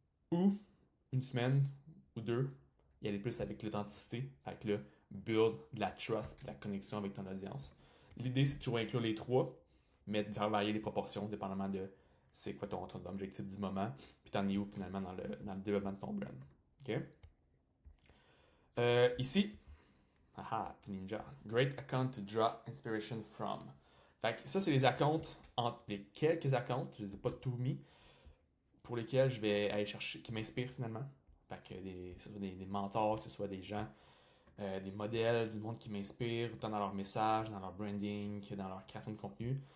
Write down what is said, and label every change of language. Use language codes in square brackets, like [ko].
[fr] Ou une semaine ou deux, y aller plus avec l'authenticité, avec le build de la trust, de la connexion avec ton audience. L'idée, c'est toujours inclure les trois, mais de faire varier les proportions, dépendamment de c'est quoi ton objectif du moment, puis t'en es où finalement dans le développement de ton brand. OK? Ici, Ninja. [en] Great account to draw inspiration from. [fr] Fait que ça, c'est les accounts, entre les quelques accounts, je ne les ai pas tout mis, pour lesquels je vais aller chercher, qui m'inspirent finalement. Fait que ce soit des mentors, que ce soit des gens, des modèles, du monde qui m'inspirent, autant dans leur message, dans leur branding, que dans leur création de contenu.